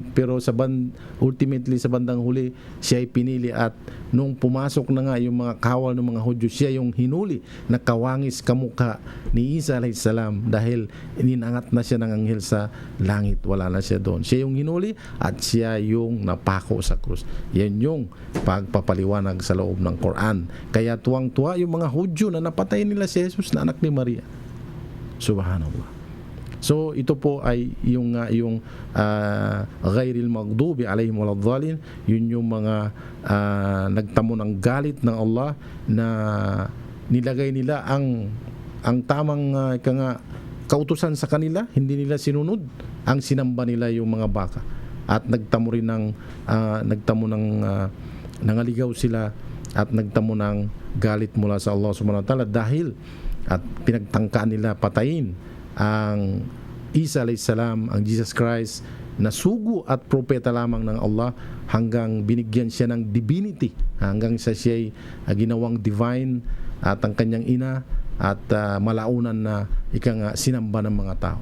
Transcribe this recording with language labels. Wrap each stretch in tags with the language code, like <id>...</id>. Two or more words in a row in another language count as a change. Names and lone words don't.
<tl>Pero ultimately sa bandang huli, siya ay pinili, at nung pumasok na nga yung mga kawal ng mga Hudyo, siya yung hinuli na kawangis kamukha ni Isa</tl> <ar>عليه السلام,</ar> <tl>dahil ininangat na siya ng anghel sa langit, wala na siya doon. Siya yung hinuli at siya yung napako sa krus. Yan yung pagpapaliwanag sa loob ng Quran. Kaya tuwang-tuwa yung mga Hudyo na napatay nila si Jesus na anak ni Maria. Subhanallah. So ito po ay yung</tl> <ar>غير المغضوب عليهم ولا الضالين,</ar> <tl>yun yung mga nagtamo ng galit ng Allah, na nilagay nila ang tamang kautusan sa kanila, hindi nila sinunod, ang sinamba nila yung mga baka, at nagtamo ng nangaligaw sila at nagtamo ng galit mula sa Allah</tl> <ar>سبحانه وتعالى,</ar> <tl>dahil at pinagtangkaan nila patayin ang Isa</tl> <ar>عليه السلام,</ar> <tl>ang Jesus Christ na sugo at propeta lamang ng Allah, hanggang binigyan siya ng divinity, hanggang siya ginawang divine, at ang kanyang ina at malaunan na sinamba ng mga tao.</tl>